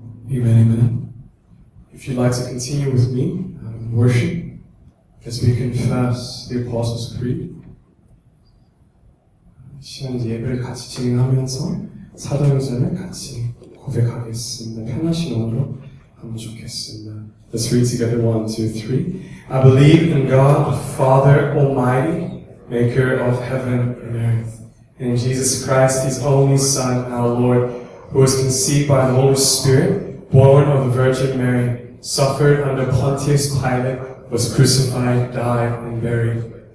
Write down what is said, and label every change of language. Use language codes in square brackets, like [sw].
[en] Amen, amen. If you'd like to continue with me in worship as we confess the Apostles' Creed, [ko] 시간 이제 예배를 같이 진행하면서 사도행전을 같이 고백하겠습니다. 편하신 마음으로 하면 좋겠습니다. [en] Let's read together 1, 2, 3. I believe in God, the Father Almighty, maker of heaven and earth, and in Jesus Christ, his only Son, our Lord, who was conceived by the Holy Spirit, born of the Virgin Mary, suffered under Pontius Pilate, was crucified, died, and buried.